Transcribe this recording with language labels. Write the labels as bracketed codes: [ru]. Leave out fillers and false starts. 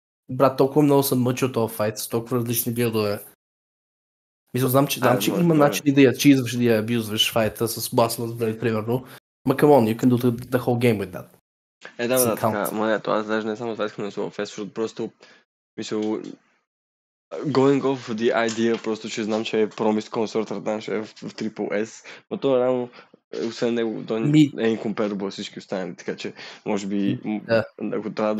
[bg] Брат, толкова много съм мъчил този файт с толкова различни билдове. Мисля, знам, че има начини да я чизваш, да я абюзваш файта с Blasphemous Blade, примерно. [en] Ма come on, you can do the whole game with that. [bg] Да, така. Ма ето, аз даже не само това искам да слова фест, защото просто мисля, [en] going off the idea, [bg] просто че знам, че е Promised Consort Redan, ще е в Triple S, но то е реално, освен него, то е incomparable с всички останали, така че, може би, ако трябва да